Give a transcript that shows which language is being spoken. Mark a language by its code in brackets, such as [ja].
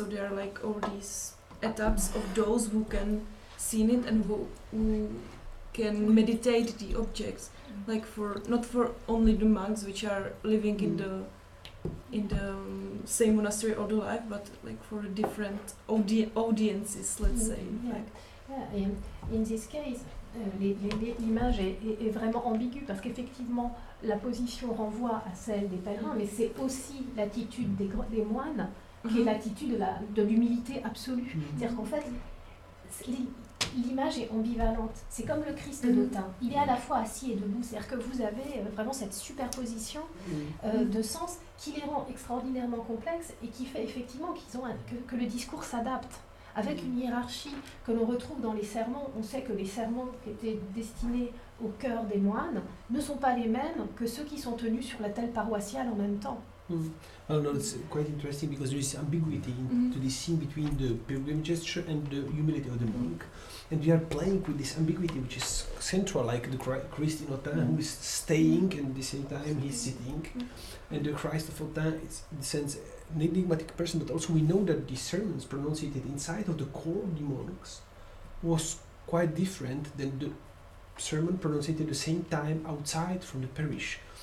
[en] So there are like all these etaps of those who can see it and who can meditate the objects, like for not for only the monks which are living in the same monastery all the life, but like for different audiences, let's say. Yeah. In this case, [fr] l'image est vraiment ambiguë parce qu'effectivement la position renvoie à celle des pèlerins, mais c'est aussi l'attitude des moines qui est l'attitude de l'humilité absolue. C'est-à-dire qu'en fait, l'image est ambivalente. C'est comme le Christ d'Autun. Il est à la fois assis et debout. C'est-à-dire que vous avez vraiment cette superposition de sens qui les rend extraordinairement complexes et qui fait effectivement que le discours s'adapte. Avec une hiérarchie que l'on retrouve dans les sermons, on sait que les sermons qui étaient destinés au cœur des moines ne sont pas les mêmes que ceux qui sont tenus sur la telle paroissiale en même temps. [en] I don't know, it's quite interesting because there is ambiguity into this scene between the pilgrim gesture and the humility of the monk. And we are playing with this ambiguity which is central, like the Christ in Autun who is staying and at the same time he's sitting. And the Christ of Autun is in the sense an enigmatic person, but also we know that the sermons pronounced inside of the core of the monks was quite different than the sermon pronounced at the same time outside from the parish.